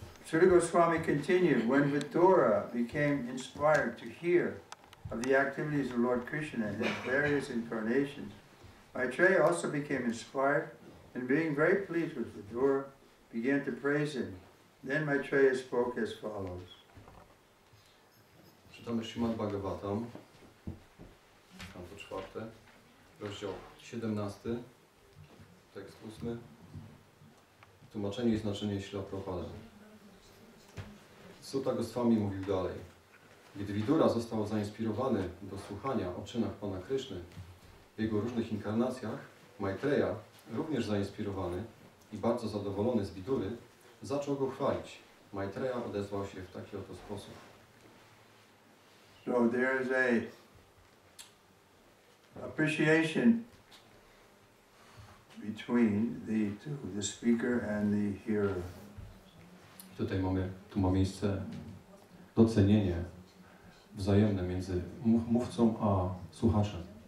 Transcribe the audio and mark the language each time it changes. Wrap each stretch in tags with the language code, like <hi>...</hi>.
<en>Srila Goswami continued, when Vidura became inspired to hear of the activities of Lord Krishna in his various incarnations, Maitreya also became inspired and being very pleased with Vidura, began to praise him. Then Maitreya spoke as follows.</en> <pl>Czytamy Śrimad Bhagavatam, kanto 4, rozdział 17, tekst 8, tłumaczenie i znaczenie Śrila Prabhupada. Sutta Goswami mówił dalej. Gdy Vidura został zainspirowany do słuchania o czynach Pana Kryszny w jego różnych inkarnacjach, Maitreya, również zainspirowany i bardzo zadowolony z Vidury, zaczął go chwalić. Maitreya odezwał się w taki oto sposób.</pl> <en>So there is a appreciation between the two, the speaker and the hearer.</en> <pl>Tu ma miejsce docenienie wzajemne między mówcą a słuchaczem.</pl>